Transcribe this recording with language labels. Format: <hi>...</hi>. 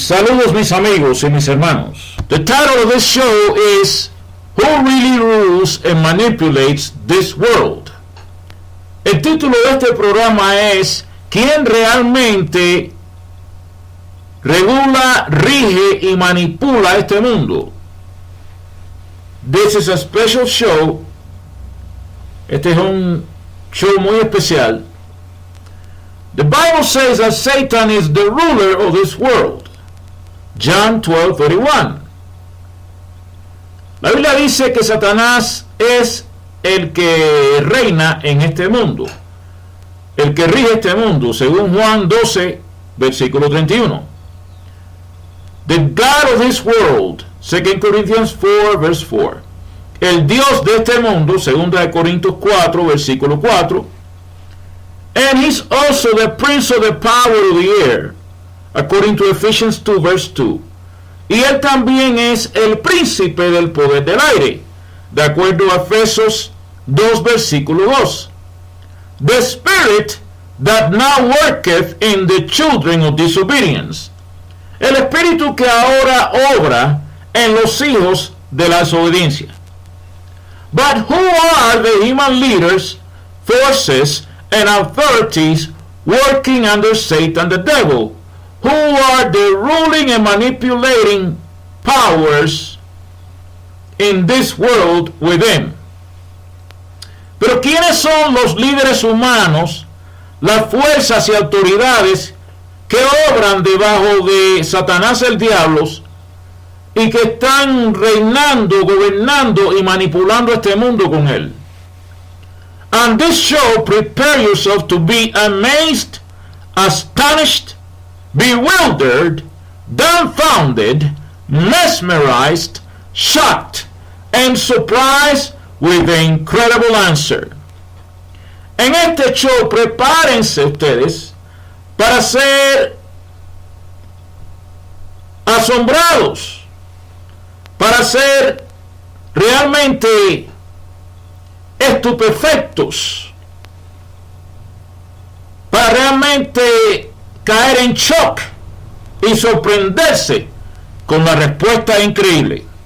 <es>Saludos, mis amigos y mis hermanos.</es> <en>The title of this show is Who Really Rules and Manipulates This World?</en> <es>El título de este programa es ¿Quién realmente regula, rige y manipula este mundo?</es> <en>This is a special show.</en> <es>Este es un show muy especial.</es> <en>The Bible says that Satan is the ruler of this world. John 12:31.</en> <es>La Biblia dice que Satanás es el que reina en este mundo, el que rige este mundo, según Juan 12, versículo 31.</es> <en>The God of this world, 2 Corinthians 4, verse 4.</en> <es>El Dios de este mundo, 2 Corintios 4, versículo 4.</es> <en>And he's also the prince of the power of the air, according to Ephesians 2, verse 2.</en> <es>Y él también es el príncipe del poder del aire, de acuerdo a Efesios 2, versículo 2.</es> <en>The spirit that now worketh in the children of disobedience.</en> <es>El espíritu que ahora obra en los hijos de la desobediencia.</es> <en>But who are the human leaders, forces, and authorities working under Satan the devil? Who are the ruling and manipulating powers in this world with him?</en> <es>Pero ¿quiénes son los líderes humanos, las fuerzas y autoridades que obran debajo de Satanás el diablo y que están reinando, gobernando y manipulando este mundo con él?</es> <en>On this show, prepare yourself to be amazed, astonished, bewildered, dumbfounded, mesmerized, shocked, and surprised with the incredible answer.</en> <es>En este show, prepárense ustedes para ser asombrados, para ser realmente estupefactos, para realmente caer en shock y sorprenderse con la respuesta increíble.</es>